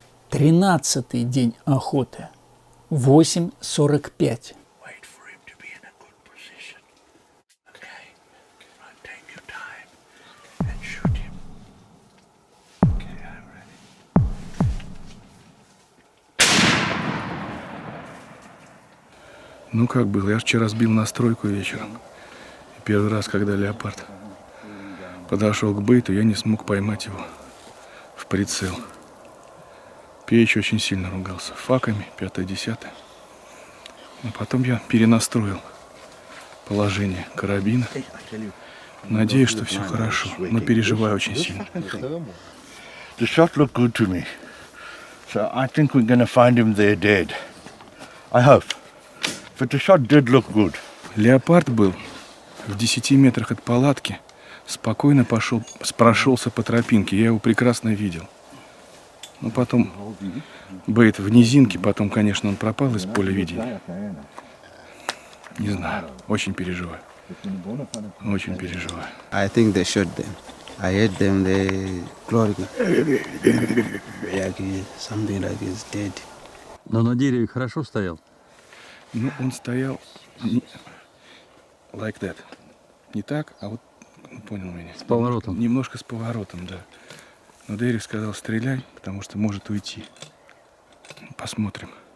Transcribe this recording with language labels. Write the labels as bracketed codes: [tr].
[ru] Тринадцатый день охоты. 8:45. [en] Wait for him to be in a good position. Okay. Right, take your time and shoot him. Okay, I'm ready. [ru] Ну как было? Я ж вчера сбил настройку вечером. И первый раз, когда леопард подошел к бейту, я не смог поймать его в прицел. Печ очень сильно ругался. Факами, 5-10. Но потом я перенастроил положение карабина. Надеюсь, что все хорошо, но переживаю очень сильно. [en] The shot looked good to me. So I think we're going to find him there dead. I hope. But the shot did look good. [ru] Леопард был в 10 метрах от палатки, спокойно прошелся по тропинке. Я его прекрасно видел. Ну, потом бейт в низинке, потом, конечно, он пропал из поля видения. Не знаю, очень переживаю. Очень переживаю. [en] I think they shot them. I heard them, they crawling. Something like he's dead. [ru] Но на дереве хорошо стоял? Ну, он стоял [en] like that. [ru] Не так, а вот, понял меня. С поворотом? Немножко с поворотом, да. Но Дерек сказал, стреляй, потому что может уйти. Посмотрим.